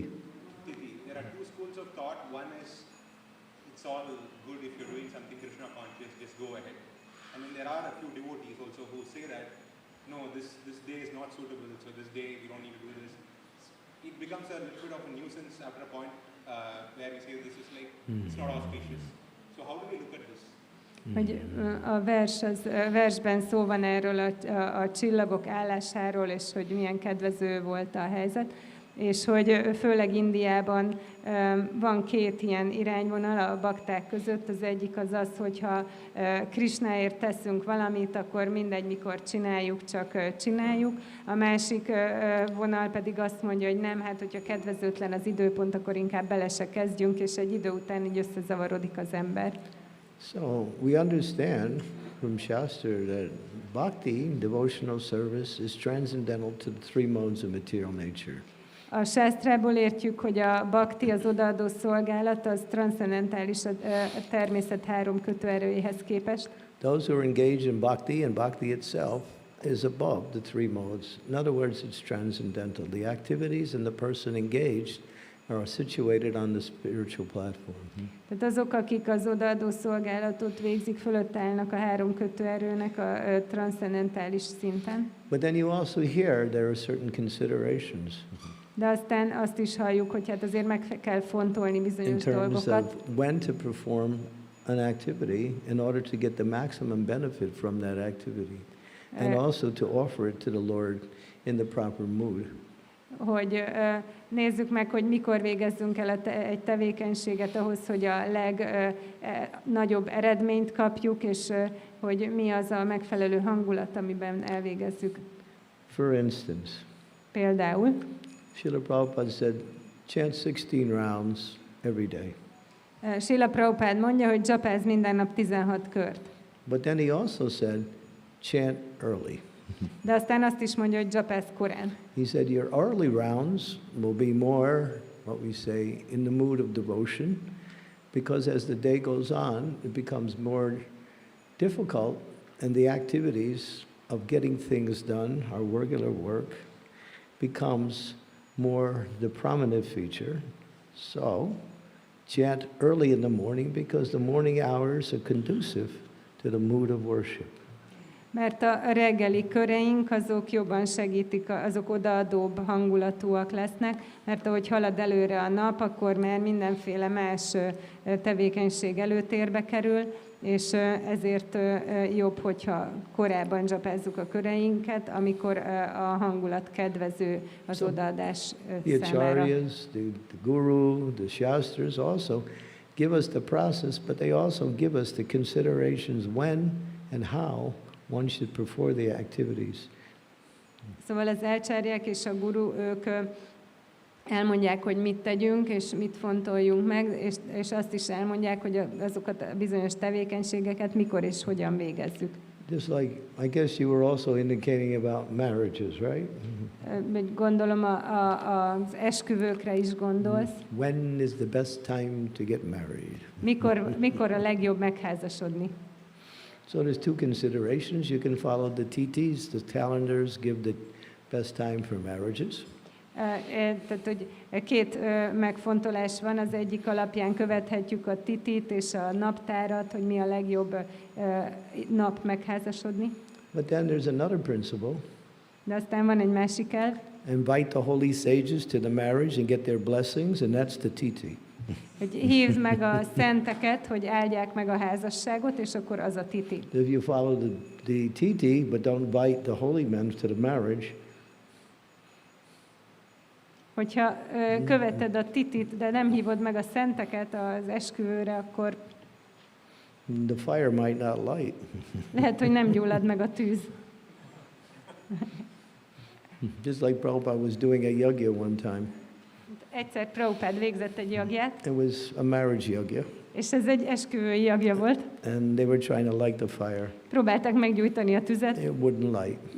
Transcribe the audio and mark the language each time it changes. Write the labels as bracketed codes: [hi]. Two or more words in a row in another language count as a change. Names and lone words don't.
[en] There are two schools of thought. One is it's all good if you're doing something Krishna conscious, just go ahead. And then there are a few devotees also who say that, no, this day is not suitable, so this day we don't need to do this. It becomes a little bit of a nuisance after a point where we say this is like, it's not auspicious. So how do we look at this? [hu] Hogy a versben szó van erről a csillagok állásáról, és hogy milyen kedvező volt a helyzet, és hogy főleg Indiában van két ilyen irányvonal a bakták között. Az egyik az az, hogyha Krishnáért teszünk valamit, akkor mindegy, mikor csináljuk, csak csináljuk. A másik vonal pedig azt mondja, hogy nem, hát hogyha kedvezőtlen az időpont, akkor inkább bele se kezdjünk, és egy idő után így összezavarodik az ember. [en] So we understand from Shastra that bhakti, devotional service, is transcendental to the three modes of material nature. [hu] A sásztrából értjük, hogy a bhakti, az odaadó szolgálat, az transzcendentális a természet három kötőerőjéhez képest. [en] Those who are engaged in bhakti, and bhakti itself is above the three modes. In other words, it's transcendental. The activities and the person engaged are situated on the spiritual platform. [hu] Tehát azok, akik az odaadó szolgálatot végzik, fölött állnak a három kötőerőnek a transzcendentális szinten. [en] But then you also hear there are certain considerations. [hu] De aztán azt is halljuk, hogy hát azért meg kell fontolni bizonyos [en] in terms [hu] dolgokat. [en] of when to perform an activity in order to get the maximum benefit from that activity, and also to offer it to the Lord in the proper mood. [hu] Hogy nézzük meg, hogy mikor végezzünk el egy tevékenységet ahhoz, hogy a legnagyobb eredményt kapjuk, és hogy mi az a megfelelő hangulat, amiben elvégezzük. [en] For instance, [hu] Például, [en] Srila Prabhupada said, chant 16 rounds every day. [hu] Srila Prabhupada mondja, hogy dzsapázz minden nap 16 kört. [en] But then he also said, chant early. [hu] De aztán azt is mondja, hogy dzsapázz korán. [en] He said your early rounds will be more, what we say, in the mood of devotion, because as the day goes on, it becomes more difficult, and the activities of getting things done, our regular work, becomes more the prominent feature. So, chant early in the morning, because the morning hours are conducive to the mood of worship. [hu] Mert a reggeli köreink azok jobban segítik, azok odaadóbb hangulatúak lesznek, mert ahogy halad előre a nap, akkor már mindenféle más tevékenység előtérbe kerül, és ezért jobb, hogyha korábban dzsapázzuk a köreinket, amikor a hangulat kedvező az odaadás [en] The [hu] számára. [en] acharyas, the guru, the shastras also give us the process, but they also give us the considerations when and how one should perform the activities. [hu] Szóval az ácsáriák és a guru, ők elmondják, hogy mit tegyünk, és mit fontoljunk meg, és azt is elmondják, hogy azokat a bizonyos tevékenységeket mikor és hogyan végezzük. [en] Just like, I guess you were also indicating about marriages, right? [hu] Gondolom az esküvőkre is gondolsz. [en] When is the best time to get married? [hu] Mikor a legjobb megházasodni? [en] So there's two considerations. You can follow the TTs, the calendars give the best time for marriages. [hu] Tehát, hogy két megfontolás van, az egyik alapján követhetjük a titit és a naptárat, hogy mi a legjobb nap megházasodni. [en] But then there's another principle. [hu] De aztán van egy másik elv. [en] Invite the holy sages to the marriage and get their blessings, and that's the TT. [hu] Hogy hívd meg a szenteket, hogy áldják meg a házasságot, és akkor az a titi. [en] If you follow the TT, but don't invite the holy men to the marriage, [hu] Hogyha követed a titit, de nem hívod meg a szenteket az esküvőre, akkor [en] the fire might not light. [hu] lehet, hogy nem gyullad meg a tűz. [en] Just like Prabhupada was doing a yagya one time. [hu] Egyszer Prabhupád végzett egy jagját, [en] It was a marriage yagya, [hu] és ez egy esküvői jagja volt. [en] and they were trying to light the fire. [hu] Próbálták meggyújtani a tüzet, [en] It wouldn't light.